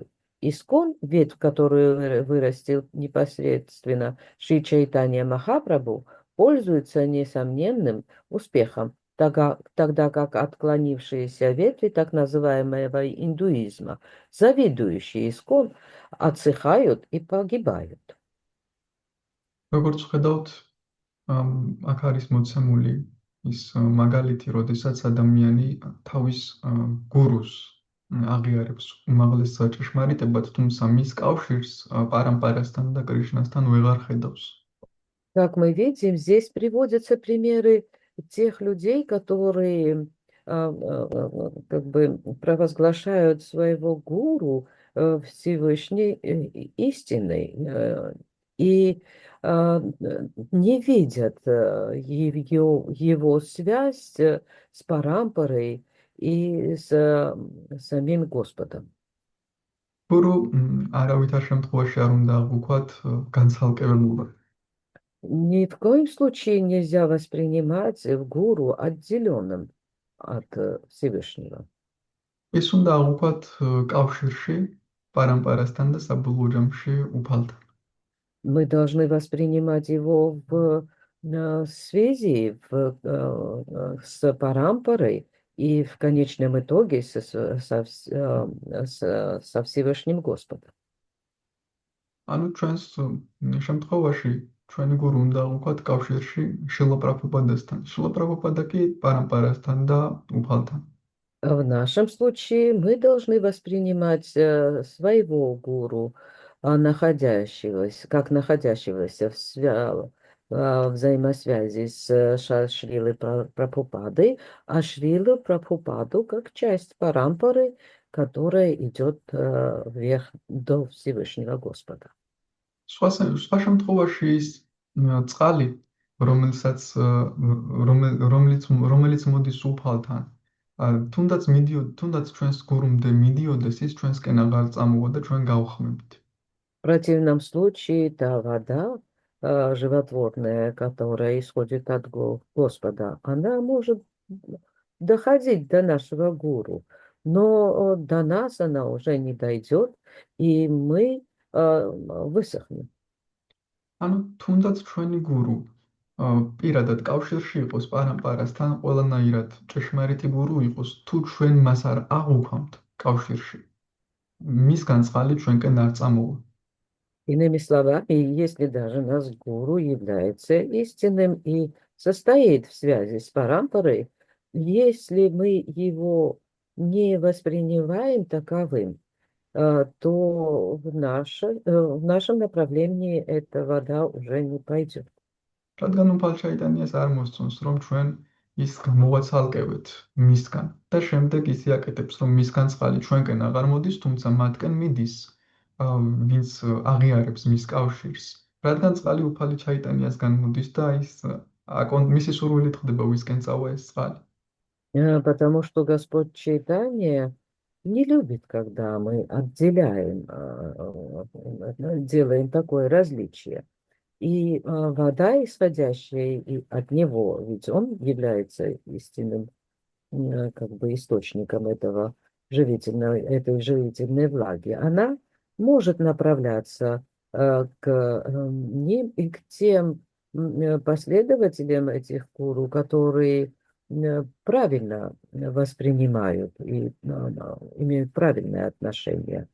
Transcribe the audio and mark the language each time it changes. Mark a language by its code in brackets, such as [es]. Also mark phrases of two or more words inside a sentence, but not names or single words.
[ru] Искон, ветвь, которую вырастил непосредственно Шри Чайтанья Махапрабху, пользуется несомненным успехом, тогда как отклонившиеся ветви так называемого индуизма, завидующие искон, отсыхают и погибают. [ka] როგორც ხედავთ, აქ არის მოცემული ის მაგალითი, როდესაც ადამიანი თავის გურუს აღიარებს უმაღლეს ჭეშმარიტებად, თუმცა მის კავშირს პარამპარასთან და კრიშნასთან ვეღარ ხედავს. [ru] Как мы видим, здесь приводятся примеры тех людей, которые как бы провозглашают своего гуру Всевышней истиной и не видят его связь с Парампарой и с самим Господом. [ka] გურუ არავითარ შემთხვევაში არ უნდა აღვქვათ განცალკევებულად. [ru] Ни в коем случае нельзя воспринимать гуру отделенным от Всевышнего. [ka] ის უნდა აღვქვათ კავშირში პარამპარასთან და საბოლოო ჯამში უფალთან. [ru] Мы должны воспринимать его в связи с Парампарой и в конечном итоге со Всевышним Господом. [ka] ანუ ჩვენს შემთხვევაში ჩვენი გურუ უნდა აღვქვათ კავშირში შრილა პრაბჰუპადასთან. შრილა პრაბჰუპადა კი პარამპარასთან და უფალთან. [ru] В нашем случае мы должны воспринимать своего гуру, находящегося в взаимосвязи с Шрилой Прабхупадой, а Шрилу Прабхупаду как часть парампары, которая идет вверх до Всевышнего Господа. [ka] სხვა შემთხვევაში ის წყალი, რომელიც მოდის უფალთან, თუნდაც ჩვენს გურუმდე მიდიოდეს, ის ჩვენსკენ აღარ წამოვა და ჩვენ გავხმებით. [ru] В противном случае та вода животворная, которая исходит от Господа, она может доходить до нашего гуру, но до нас она уже не дойдет, и мы высохнем. [ka] ანუ თუნდაც ჩვენი გურუ პირადად კავშირში იყოს პარამპარასთან, ყველანაირად ჭეშმარიტი გურუ იყოს, თუ ჩვენ მას არ აღვქვამთ კავშირში, მისგან წყალი ჩვენკენ არ წამოვა. [ru] Иными словами, если даже наш гуру является истинным и состоит в связи с парампарой, если мы его не воспринимаем таковым, то в нашем направлении эта вода уже не пойдет. [ka] რადგან უფალჩაიტანიას არ მოსწონს, რომ ჩვენ ის მოვაცალკევით მისგან და შემდეგ ის იაკეთებს, რომ მისგან წყალი ჩვენკენ აღარ მოდის, თუმცა მათკენ მიდის, ვინც აღიარებს მის კავშირს. რადგან წყალი უფალი ჩაიტანიასგან მოდის და ის მისი სურვილით ხდება ვისკენ წავა ეს წყალი. [ru] Потому что Господь Чайтанья не любит, когда мы отделяем, делаем такое различие. И вода, исходящая от него, ведь он является истинным как бы источником этой живительной влаги, она может направляться к ним и к тем последователям этих гуру, которые правильно воспринимают и имеют правильное отношение.